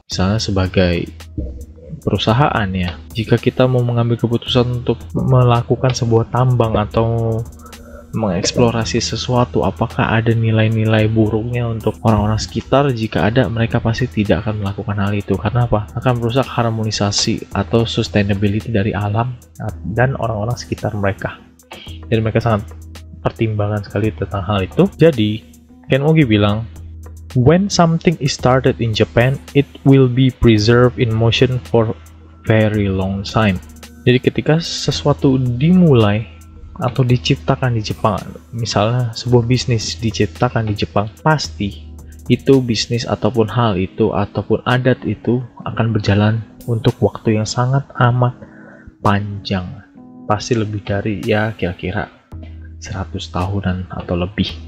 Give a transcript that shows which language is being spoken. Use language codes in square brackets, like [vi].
[id] Misalnya sebagai perusahaan ya, jika kita mau mengambil keputusan untuk melakukan sebuah tambang atau mengeksplorasi sesuatu, apakah ada nilai-nilai buruknya untuk orang-orang sekitar? Jika ada, mereka pasti tidak akan melakukan hal itu. Karena apa? Akan merusak harmonisasi atau sustainability dari alam dan orang-orang sekitar mereka. Jadi mereka sangat pertimbangan sekali tentang hal itu. Jadi Ken Mogi bilang, [en] when something is started in Japan, it will be preserved in motion for very long time. [id] Jadi ketika sesuatu dimulai atau diciptakan di Jepang, misalnya sebuah bisnis diciptakan di Jepang, pasti itu bisnis ataupun hal itu ataupun adat itu akan berjalan untuk waktu yang sangat amat panjang, pasti lebih dari ya kira-kira 100 tahunan atau lebih.